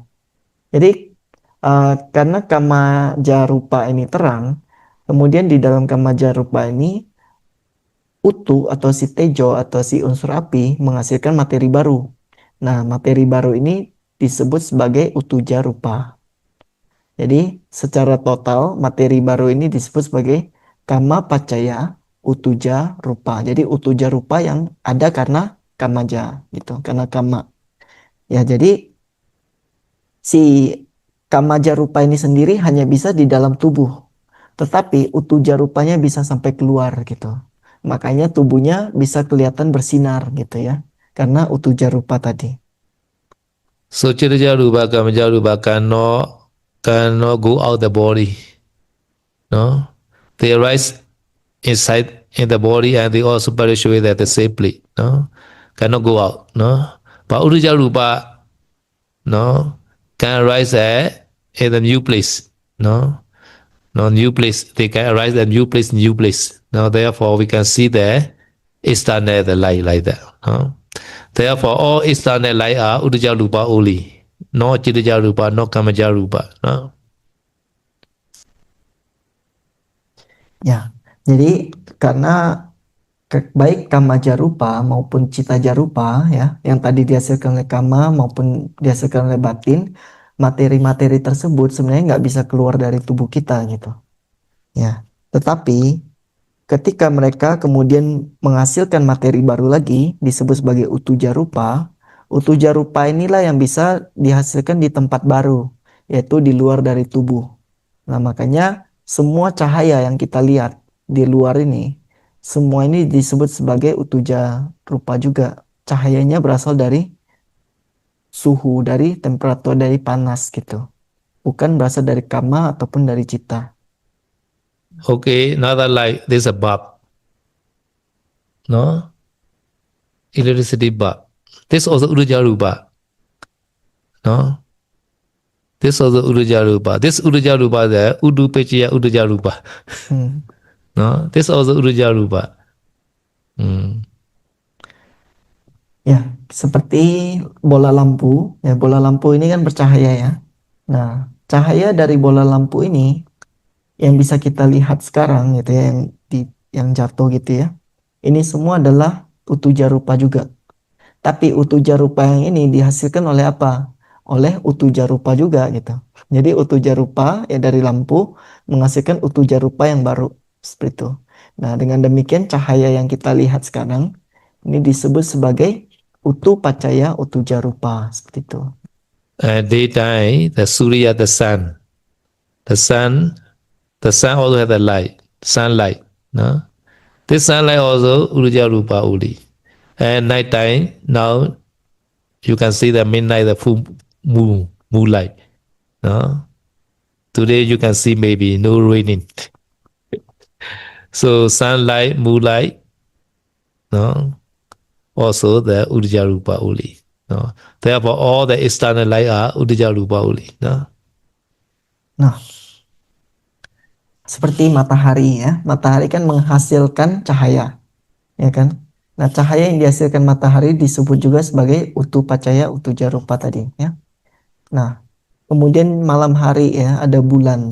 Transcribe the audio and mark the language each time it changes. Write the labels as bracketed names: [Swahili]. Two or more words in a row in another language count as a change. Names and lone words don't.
[Indonesian] Jadi karena [Pali] kama jarupa [Indonesian] ini terang, kemudian di dalam [Pali] kama jarupa [Indonesian] ini utu atau si tejo atau si unsur api menghasilkan materi baru. Nah, materi baru ini disebut sebagai [Pali] utuja rupa. [Indonesian] Jadi secara total materi baru ini disebut sebagai [Pali] kama pacaya utuja rupa. [Indonesian] Jadi [Pali] utuja rupa [Indonesian] yang ada karena kamaja gitu, karena kama. Ya, jadi si [Pali] kamaja rupa [Indonesian] ini sendiri hanya bisa di dalam tubuh. Tetapi [Pali] utuja rupanya [Indonesian] bisa sampai keluar gitu. Makanya tubuhnya bisa kelihatan bersinar gitu ya. Karena [Pali] utuja rupa [Indonesian] tadi. [English] So [Pali] Chiraja Rupa, Kamaja Rupa [English] cannot go out the body. No? They arise inside in the body and they also perish away at the safely. No? Cannot go out. No? But [Pali] Udaja Rupa, [English] no, can arise in a new place. No? No new place. They can arise in a new place, new place. Now therefore we can see the external the light like that. No? Therefore, all external light are [Pali] Udaja Rupa [English] only, not [Pali] Chiraja Rupa, [English] not [Pali] Kamaja Rupa. [English] No? [Indonesian] Ya, jadi karena baik [Pali] kama jarupa [Indonesian] maupun [Pali] cita jarupa [Indonesian] ya, yang tadi dihasilkan oleh kama maupun dihasilkan oleh batin, materi-materi tersebut sebenarnya nggak bisa keluar dari tubuh kita gitu. Ya, tetapi ketika mereka kemudian menghasilkan materi baru lagi disebut sebagai [Pali] utuja rupa, Utuja rupa [Indonesian] inilah yang bisa dihasilkan di tempat baru, yaitu di luar dari tubuh. Nah, makanya semua cahaya yang kita lihat di luar ini, semua ini disebut sebagai [Pali] utuja rupa [Indonesian] juga. Cahayanya berasal dari suhu, dari temperatur, dari panas gitu. Bukan berasal dari kama ataupun dari cita. [English] Okay, another like there's a bulb, no? Electricity bulb. This also [Pali] Uruja Rupa, [English] no? This also [Pali] Uruja Rupa. [English] This [Pali] Uruja Rupa [English] there, [Pali] Udu Pechiya Uruja Rupa. Hmm. [English] No? This also [Pali] Uruja Rupa. Hmm. [Indonesian] Ya, seperti bola lampu. Ya, bola lampu ini kan bercahaya ya. Nah, cahaya dari bola lampu ini yang bisa kita lihat sekarang gitu ya, yang jatuh gitu ya. Ini semua adalah [Pali] utuja rupa [Indonesian] juga. Tapi [Pali] utuja rupa [Indonesian] yang ini dihasilkan oleh apa? Oleh [Pali] utuja rupa [Indonesian] juga gitu. Jadi [Pali] utuja rupa [Indonesian] ya dari lampu menghasilkan [Pali] utuja rupa [Indonesian] yang baru seperti itu. Nah, dengan demikian cahaya yang kita lihat sekarang ini disebut sebagai [Pali] utu pacaya utuja rupa [Indonesian] seperti itu. [English] Daytime, the Surya, the sun. The sun also has a light, sunlight. No? This sunlight also [Pali] Uruja Rupa [English] only. And nighttime, now you can see the midnight, the full moonlight. No? Today you can see maybe no raining. So sunlight, moonlight, no? Also the [Pali] Uruja Rupa [English] only. No? Therefore, all the external light are [Pali] Uruja Rupa [English] only. No? [Indonesian] Nah, seperti matahari ya. Matahari kan menghasilkan cahaya, ya kan? Nah, cahaya yang dihasilkan matahari disebut juga sebagai [Pali] utu pacaya utuja rupa [Indonesian] tadi ya. Nah, kemudian malam hari ya ada bulan.